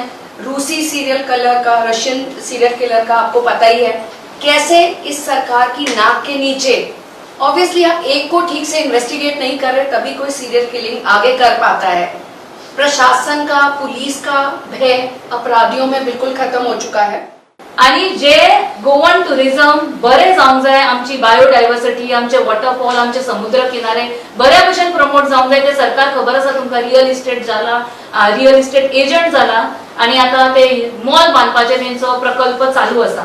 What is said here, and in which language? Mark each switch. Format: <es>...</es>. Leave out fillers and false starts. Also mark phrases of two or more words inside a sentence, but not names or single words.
<hi>रूसी</hi> <en>serial killer</en> <hi>का,</hi> <en>Russian serial killer</en> <hi>का आपको पता ही है कैसे इस सरकार की नाक के नीचे। ऑब्वियसली आप एक को ठीक से इन्वेस्टिगेट नहीं कर रहे तभी कोई</hi> <en>serial killing</en> <hi>आगे कर पाता है। प्रशासन का, पुलिस का भय अपराधियों में बिल्कुल खत्म हो चुका है।</hi> <kok>आणि जे</kok> <en>Goan tourism</en> <kok>बरे जावंक जाय, आमची बायोडायवर्सिटी, आमचे वॉटरफॉल, आमचे समुद्र किनारे बऱ्या भशेन प्रमोट जावंक जाय ते सरकार खबर आसा तुमकां।</kok> <en>real estate</en> <kok>जाला,</kok> <en>real estate agent</en> <kok>जाला आणि आता ते मॉल बांदपाचे तेंचो प्रकल्प चालू आसा।</kok>